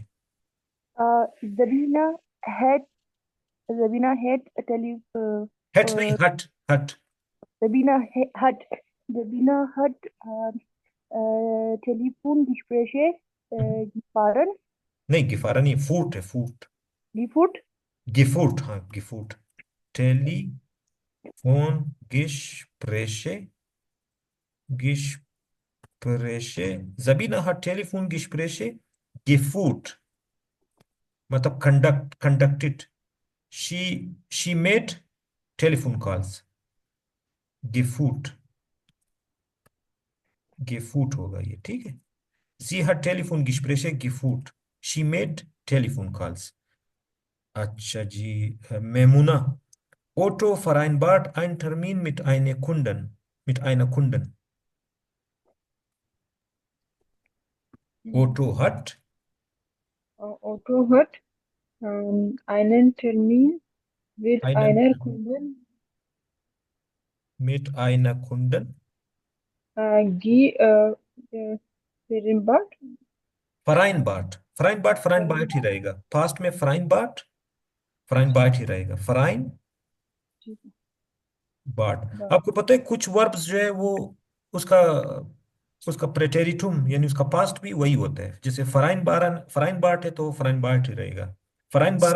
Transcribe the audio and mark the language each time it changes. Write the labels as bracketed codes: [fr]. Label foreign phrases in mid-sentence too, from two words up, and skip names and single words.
[de] Zabina had Zabina had tele [hi] Hat नहीं, हट. [de] Zabina had Zabina had Telefongespräche gefahren. [hi] नहीं, गिफारा नहीं, फूट है, फूट. [de] Geführt. geführt, हाँ, geführt. Telefon Gespräche. Sabina hat Telefongespräche geführt. [hi] मतलब conducted. [en] She made telephone calls. [hi] geführt होगा ये, ठीक है. [de] Sie hat Telefongespräche geführt. [en] She made telephone calls. [hi] अच्छा जी, मेमुना. [de] Otto vereinbart einen Termin mit einer Kunden. Otto hat Otto hat einen Termin mit einer Kundin vereinbart. [hi] vereinbart ही रहेगा. पास्ट में vereinbart ही रहेगा. [de] vereinbart. [hi] आपको पता है कुछ वर्ब्स जो है वो उसका प्रेटेरिटुम यानी उसका पास्ट भी वही होता है. जैसे vereinbart है तो vereinbart ही रहेगा. vereinbaren